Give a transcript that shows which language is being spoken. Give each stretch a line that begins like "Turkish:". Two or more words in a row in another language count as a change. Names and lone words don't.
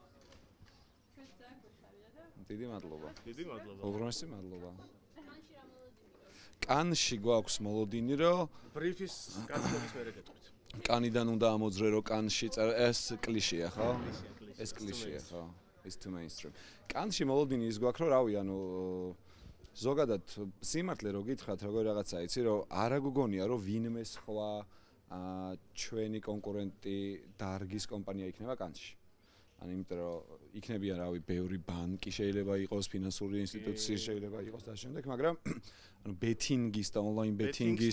Georgian: დიდი მადლობა. დიდი მადლობა. უღრმესი მადლობა. კანში გვაქვს მოლოდინი, რომ ბრიფის გაცნობის მერე გეტყვით. კანიდან უნდა ამოძრე, რომ კანში ეს კლიშეა, ხო? ეს კლიშეა, ხო?
English: Is too mainstream.
Georgian: კანში მოლოდინი ის გვაქვს, რომ რავი, ანუ ზოგადად სიმართლე რო გითხრათ, როგორ რაღაცა იცი, რომ არა გგონია, რომ ვინმე სხვა ჩვენი კონკურენტი დარგის კომპანია იქნება კანში. ანუ იმიტომ რომ იქნებიან რავი, ბევრი ბანკი შეიძლება იყოს, ფინანსური ინსტიტუცია შეიძლება იყოს და შემდეგ, მაგრამ ანუ ბეთინგის და ონლაინ ბეთინგის